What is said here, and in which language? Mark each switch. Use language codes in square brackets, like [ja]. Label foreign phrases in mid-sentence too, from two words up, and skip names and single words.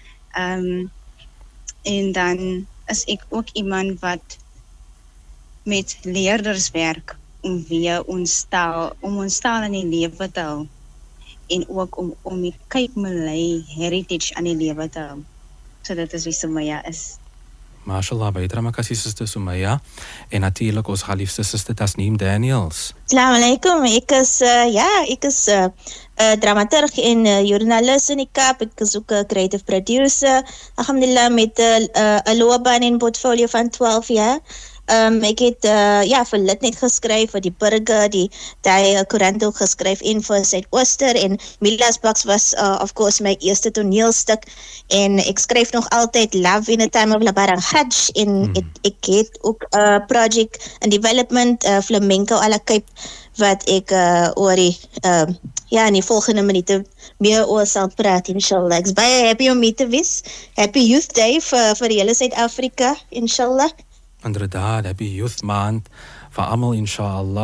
[af] En dan is ek ook iemand wat met leerders werk om weer ons taal in die lewe te hou en ook om die [en] Cape Malay heritage [af] aan die lewe te hou. So dit is wie Sumaya is. Mashallah, baie [ms] terima kasih [af] Sister Sumaya en natuurlik ons geliefde Sister Tasneem Daniels. [ar] السلام عليكم, [af] ek is dramaturg en joernalis in die Kaap, ek is ook 'n [en] creative producer, [af] alhamdulillah met 'n loopbaan en portfolio van 12 jaar. Ek het vir Litnet geskryf, vir die Burger, die koerant ook geskryf en vir Suidooster en Milasbaks was [en] of course [af] my eerste toneelstuk en ek skryf nog altyd Love in a Time of Labarang Hajj en ek het ook [en] project in development [af] Flamenco à la Cape wat ek oor die in die volgende minute meer oor sal praat inshallah. Ek is baie happy om mee te wees. [en] Happy Youth Day [af] vir die hele Suid-Afrika inshallah. Inderdaad, [en] Happy Youth [af] Maand vir almal inshallah.